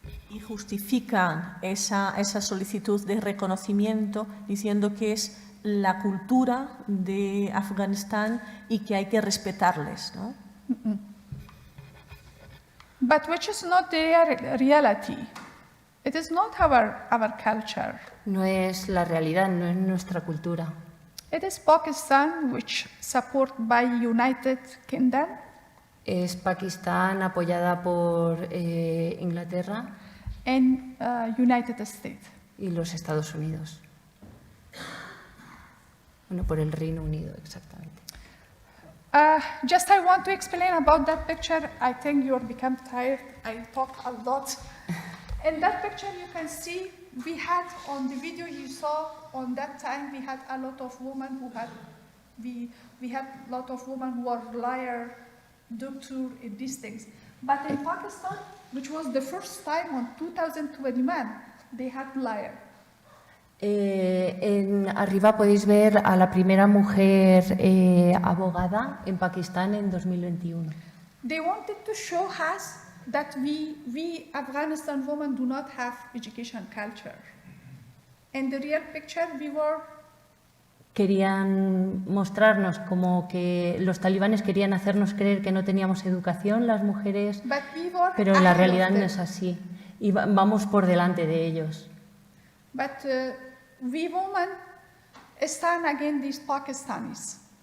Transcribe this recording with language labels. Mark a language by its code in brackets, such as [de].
[es] y justifican esa solicitud de reconocimiento diciendo que es la cultura de Afganistán y que hay que respetarles, ¿no? [en] But which is not the reality. It is not our culture. [es] No es la realidad, no es nuestra cultura. [en] It is Pakistan, which supported by United Kingdom, [es] Es Pakistán apoyada por Inglaterra [en] and United States. [es] y los Estados Unidos. Bueno, por el Reino Unido, exactamente. [en] Just I want to explain about that picture. I think you become tired. I talk a lot. In that picture, you can see we had on the video you saw on that time we had a lot of women who had we had a lot of women who were liar, doctor, and these things. But in Pakistan, which was the first time on 2021, they had liar. [es] Arriba podéis ver a la primera mujer abogada en Pakistán en 2021. [en] They wanted to show us that we Afghanistan women do not have education culture. In the real picture, we were [es] Querían mostrarnos como que los talibanes querían hacernos creer que no teníamos educación las mujeres, [en] but we were [es] pero la [en] ahead of [es] realidad no [en] them. [es] es así. Y vamos por delante de ellos. [en] But we women stand against these Pakistanis.